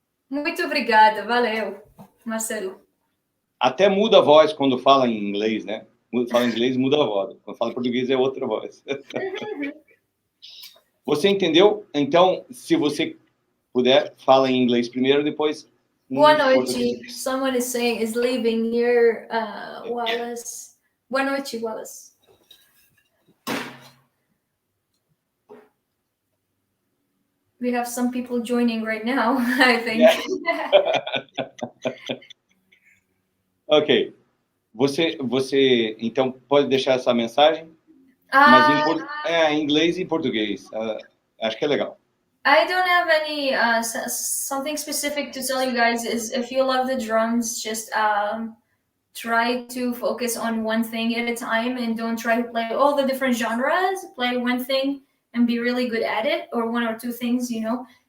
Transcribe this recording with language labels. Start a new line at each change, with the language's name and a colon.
Portuguese: Muito obrigada, valeu, Marcelo. Até muda a voz quando fala em inglês, né? Fala em inglês, muda a voz. Quando fala em português, é outra voz. Você entendeu? Então, se você puder, fala em inglês primeiro, depois... Boa noite.
English: Someone is saying, is leaving here, Wallace.
Portuguese: Boa noite, Wallace.
English: We have some people joining right now, I think. Yeah. Ok.
Portuguese: Você, então, pode deixar essa mensagem? Mas em inglês e em português. Acho que é legal.
English: I don't have any something specific to tell you guys. Is if you love the drums, just try to focus on one thing at a time and don't try to play all the different genres. Play one thing and be really good at it, or one or two things, you know.